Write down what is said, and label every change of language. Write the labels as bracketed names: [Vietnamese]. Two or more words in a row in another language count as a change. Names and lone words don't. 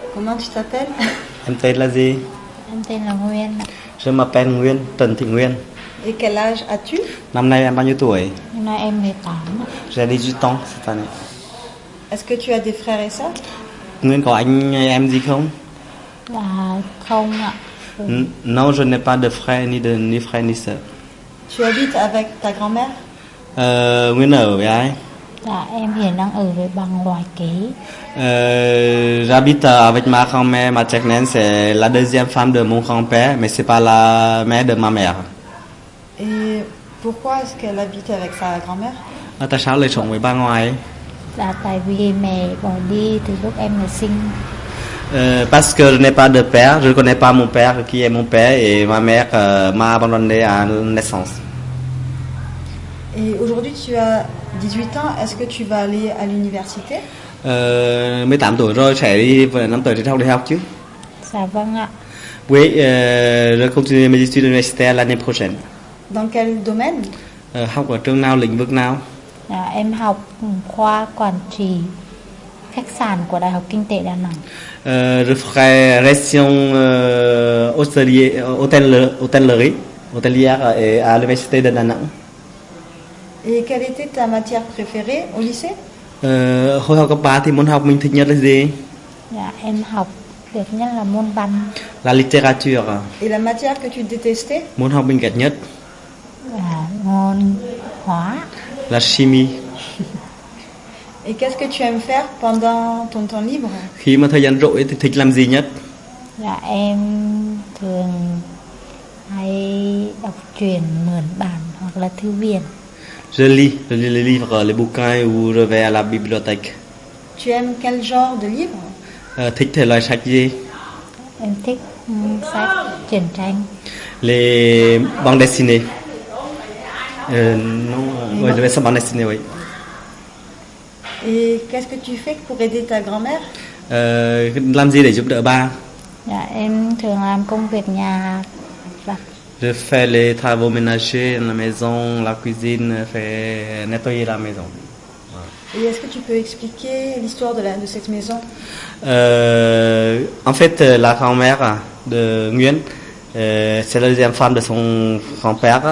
[French] Comment tu t'appelles? [Vietnamese] Em tên là gì? Em tên là Nguyên ạ. [French] Je m'appelle Nguyên, Trần Thị Nguyên. Et quel âge as-tu? [Vietnamese] Năm nay em bao nhiêu tuổi? Hôm nay em 18 ạ. [French] J'ai 18 ans cette année. Est-ce que tu as des frères et sœurs? [Vietnamese] Nguyên có anh em gì không? Là không ạ. [French] Non, je n'ai pas de frère ni frère ni sœur. Tu habites avec ta grand-mère? [Vietnamese] Nguyên ở với ai? Dạ em hiện đang ở với bà ngoại kế. [French] J'habite avec ma grand-mère maternelle, c'est la deuxième femme de mon grand-père, mais c'est pas la mère de ma mère. Et pourquoi est-ce qu'elle habite avec sa grand-mère? [Vietnamese] Tại sao lại sống với bà ngoại? Dạ tại vì mẹ bỏ đi từ lúc em mới sinh. [French] Parce que je n'ai pas de père, je ne connais pas mon père qui est mon père et ma mère m'a abandonné à la naissance. Et aujourd'hui tu as 18 ans, est-ce que tu vas aller à l'université? [Vietnamese] 18 tuổi rồi sẽ đi vào năm tới đi học đại học chứ? Dạ vâng ạ. [French] Oui, je continue mes études universitaires l'année prochaine. Dans quel domaine? [Vietnamese] Học ở trường nào, lĩnh vực nào? Dạ, em học khoa quản trị khách sạn của Đại học Kinh tế Đà Nẵng. [French] Je ferai gestion hôtelière à l'université de Đà Nẵng. Et quelle était ta matière préférée au lycée? [Vietnamese] Hồi học cấp 3 thì môn học mình thích nhất là gì? Dạ, em học được nhất là môn văn. [French] La littérature. Et la matière que tu détestais? [Vietnamese] Môn học mình ghét nhất? Và môn hóa. [French] La chimie. Et qu'est-ce que tu aimes faire pendant ton temps libre? [Vietnamese] Khi mà thời gian rỗi thì thích làm gì nhất? Dạ em thường hay đọc truyện mượn bản hoặc là thư viện. [French] Je lis les livres, les bouquins ou je vais à la bibliothèque. Tu aimes quel genre de livre? [Vietnamese] Thích thể loại sách gì? Em thích sách truyện tranh. [French] Les bandes dessinées. Non, ouais, je vais sur bande dessinée, oui. Et qu'est-ce que tu fais pour aider ta grand-mère? [Vietnamese] Làm gì để giúp đỡ ba? Dạ em thường làm công việc nhà vặt. [French] Je fais les travaux ménagers dans la maison, la cuisine, fais nettoyer la maison. Et est-ce que tu peux expliquer l'histoire de cette maison? En fait, la grand-mère de Nguyen, c'est la deuxième femme de son grand-père.